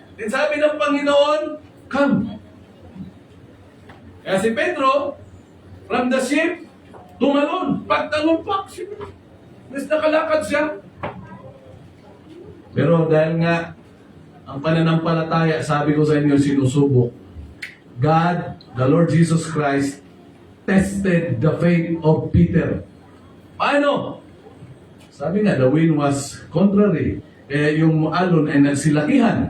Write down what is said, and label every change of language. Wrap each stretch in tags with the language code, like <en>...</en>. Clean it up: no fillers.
<tl>Then sabi ng Panginoon, come. Kaya si Pedro,</tl> <en>from the ship,</en> <tl>tumalon. Pagtalumpak siya. Mas nakalakad siya. Pero dahil nga, ang pananampalataya, sabi ko sa inyo, sinusubok.</tl> <en>God, the Lord Jesus Christ, tested the faith of Peter.</en> <tl>Paano? Sabi nga,</tl> <en>the wind was contrary.</en> <tl>Yung alon ay nagsilakihan.</tl>